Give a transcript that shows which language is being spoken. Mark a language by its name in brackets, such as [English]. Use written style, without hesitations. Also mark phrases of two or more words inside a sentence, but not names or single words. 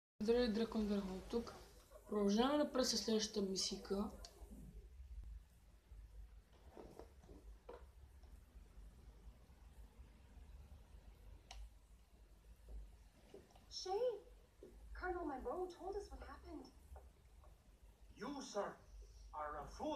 [Bulgarian] Здравей, Дракон Дърхол тук. Продължаваме напред със следващата мисийка. [English] Shay, Colonel Monroe told us what happened. You, sir, are a fool.